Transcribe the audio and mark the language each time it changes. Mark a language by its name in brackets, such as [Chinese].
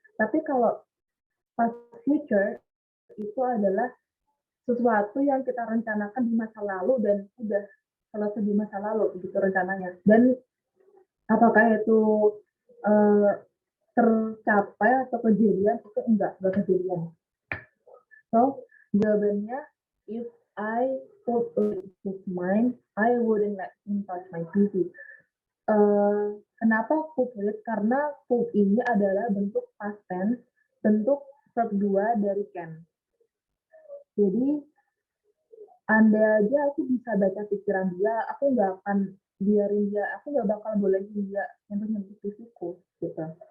[Indonesian] Tapi kalau past future itu adalah sesuatu yang kita rencanakan di masa lalu dan sudah selesai di masa lalu, begitu rencananya. Dan apakah itu tercapai atau kejadian, itu enggak kejadian. So, jawabannya, [English] if I could read his mind, I wouldn't let him touch my PC. [Indonesian] Kenapa could read? Karena could ini adalah bentuk past tense, bentuk verb 2 dari can. Jadi, andai aja aku bisa baca pikiran dia, aku nggak akan biarin dia, aku nggak bakal bolehin dia nyentuh-nyentuh PCku, gitu.